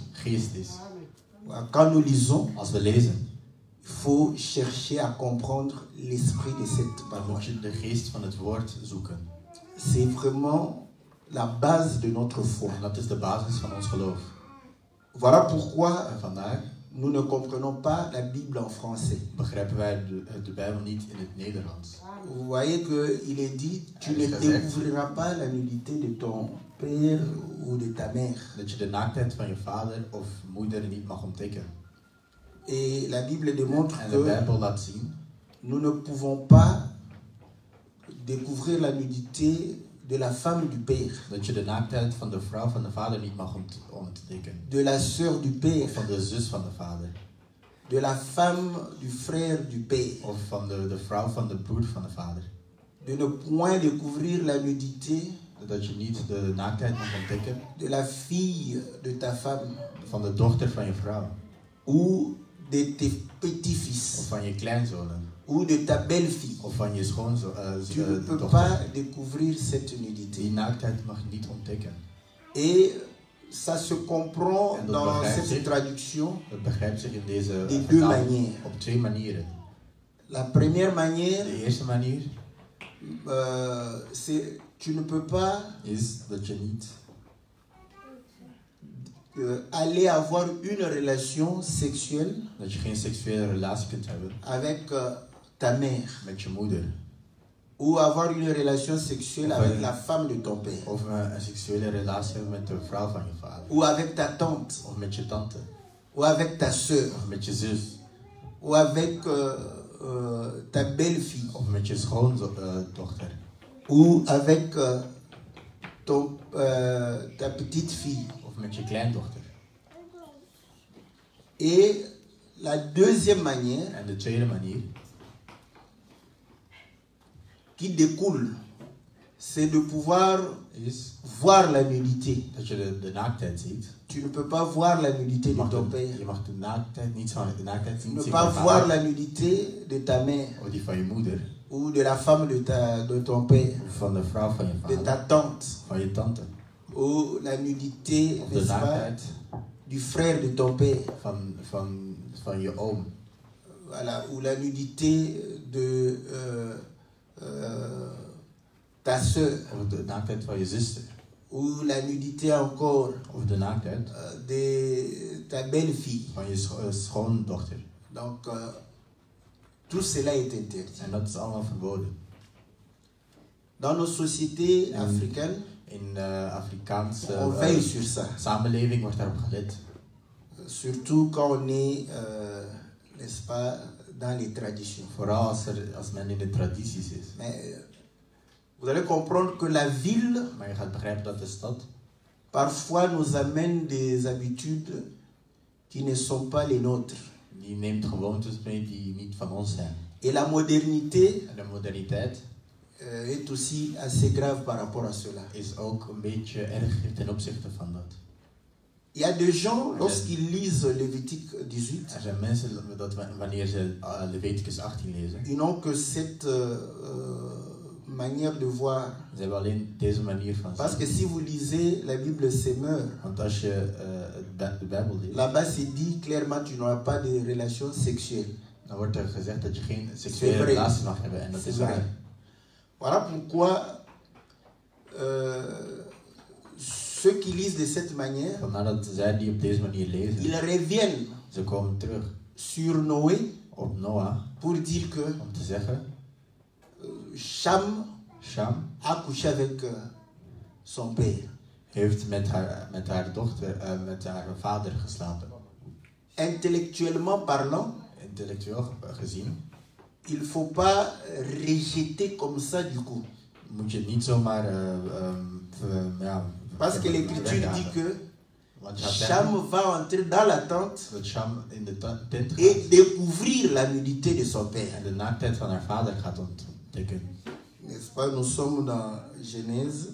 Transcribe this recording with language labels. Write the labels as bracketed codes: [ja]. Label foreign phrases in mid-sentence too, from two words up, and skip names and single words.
[fr] Quand nous lisons, il faut chercher à comprendre l'esprit de cette parole. C'est vraiment la base de notre foi. Voilà pourquoi nous ne comprenons pas la Bible en français. [nl] begrijpen wij de Bijbel niet in het Nederlands. [fr] Vous voyez qu'il est dit, tu ne découvriras pas la nudité de ton père ou de ta mère. [nl] Dat je de naaktheid van je vader of moeder niet mag ontdekken. [fr] Et la Bible démontre [nl] En de Bijbel laat zien [fr] nous ne pouvons pas découvrir la nudité de la femme du père, [nl] dat je de naaktheid van de vrouw van de vader niet mag ontdekken. [fr] de la sœur du père, [nl] Of van de zus van de vader. [fr] de la femme du frère du père. [nl] Of van de vrouw van de broer van de vader. [fr] De ne point découvrir la nudité [nl] Dat je niet de naaktheid mag ontdekken [fr] de la fille de ta femme [nl] van de dochter van je vrouw. [fr] ou de tes [nl] Of [fr] petits-fils [nl] van je kleinzonen. [fr] ou de ta belle-fille. [nl] Of van je schoonzoon. [fr] Tu ne peux [nl] dochter. [fr] pas découvrir cette [nl] Die [fr] nudité. [nl] naaktheid mag je niet ontdekken. [fr] Et ça se comprend [nl] En dat [fr] dans [nl] begrijpt [fr] cette [nl] zich. [fr] traduction [nl] Dat begrijpt zich in deze [fr] de deux [nl] vertaling [fr] manières. [nl] op twee manieren. [fr] La première manière, [nl] De eerste manier [fr] c'est tu ne peux pas [nl] is dat je niet [fr] aller avoir une relation sexuelle [nl] dat je geen seksuele relatie kunt hebben [fr] avec ta mère [nl] met je moeder. [fr] ou avoir une relation sexuelle Enfin, avec la femme de ton père [nl] Of een seksuele relatie hebben met de vrouw van je vader. [fr] ou avec ta tante [nl] Of met je tante. [fr] ou avec ta sœur [nl] Of met je zus. [fr] ou avec ta belle-fille [nl] Of met je schoondochter. [fr] ou avec ta petite fille. [nl] Of met je kleindochter. [fr] Et la deuxième manière [nl] En de tweede manier [fr] qui découle, c'est de pouvoir [nl] is [fr] voir la nudité. [nl] dat je de naaktheid ziet. [fr] Tu ne peux pas voir la nudité de ton père. [nl] Je mag de naaktheid niet zien. [fr] Tu ne [nl] zien [fr] peux [nl] van [fr] pas [nl] je [fr] voir [nl] vader. [fr] la nudité de ta mère [nl] Of die van je moeder. [fr] ou de la femme de ton père, [nl] Of van de vrouw van je [fr] de [nl] vader. [fr] ta tante [nl] Van je tante. [fr] ou la nudité, [nl] Of de [fr] n'est-ce pas, [nl] naaktheid [fr] du frère de ton père. [nl] van je oom. [fr] Voilà, ou la nudité de ta sœur, [nl] Of de naaktheid van je zuster. [fr] ou la nudité encore [nl] Of de naaktheid [fr] de ta belle-fille. [nl] van je schoondochter. [fr] Donc, tout cela est interdit. [nl] En dat is allemaal verboden. [fr] Dans nos sociétés africaines, [nl] In Afrikaanse [fr] on veille sur ça. [nl] samenleving wordt daarop gelet. [fr] Surtout quand on est, n'est-ce pas, dans les traditions. [nl] Vooral als men in de tradities is. [fr] Mais vous allez comprendre que la ville, [nl] Maar je gaat begrijpen dat de stad [fr] parfois, nous amène des habitudes qui ne sont pas les nôtres. [nl] die neemt gewoontes mee die niet van ons zijn. [fr] Et la modernité [nl] En de moderniteit [fr] est aussi assez grave par rapport à cela. [nl] is ook een beetje erg ten opzichte van dat. [fr] Il y a des gens, lorsqu'ils lisent Lévitique 18, [nl] Er zijn mensen dat wanneer ze Leviticus 18 lezen, [fr] ils n'ont que cette manière de voir. [nl] ze hebben alleen deze manier van [fr] Parce que [nl] zien. [fr] si vous lisez la Bible Semeur, [nl] Want als je de Bijbel leest, [fr] là-bas c'est dit clairement tu n'auras pas de relations sexuelles. [nl] dan wordt er gezegd dat je geen [fr] C'est [nl] seksuele [fr] vrai. [nl] relatie mag hebben. En dat [fr] C'est [nl] is [fr] vrai. [nl] waar. [fr] Voilà pourquoi ceux qui lisent de cette manière, [nl] Vandaar dat zij die op deze manier lezen, [fr] ils reviennent [nl] ze komen terug [fr] sur Noé [nl] op Noah [fr] pour dire que [nl] om te zeggen, [fr] Cham [nl] Sham [fr] a couché avec son père. [nl] heeft met haar dochter, met haar vader geslapen. [fr] Intellectuellement parlant, [nl] Intellectueel gezien [fr] il ne faut pas rejeter comme ça du coup. [nl] moet je het niet zomaar [fr] Parce que l'écriture dit que [nl] want je gaat [fr] Cham [nl] zeggen [fr] va entrer dans la tente [nl] dat Sham in de tent gaat [fr] et découvrir la nudité de son père. [nl] en de naaktheid van haar vader gaat ontdekken. [fr] N'est-ce pas? Nous sommes dans Genèse,